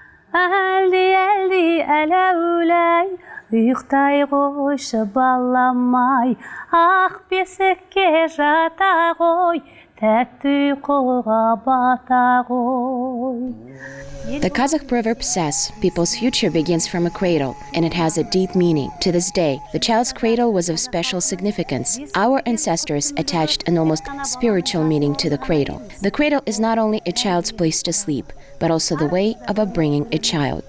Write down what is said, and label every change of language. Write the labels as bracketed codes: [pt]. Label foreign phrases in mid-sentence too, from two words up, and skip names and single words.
[kk] Әлді әләуләй, ұйықтай қойшы баламай, ақ бесікке жата қой, тәтті ұйқыға бата қой. [en] The Kazakh proverb says, people's future begins from a cradle, and it has a deep meaning. To this day, the child's cradle was of special significance. Our ancestors attached an almost spiritual meaning to the cradle. The cradle is not only a child's place to sleep, but also the way of upbringing a child.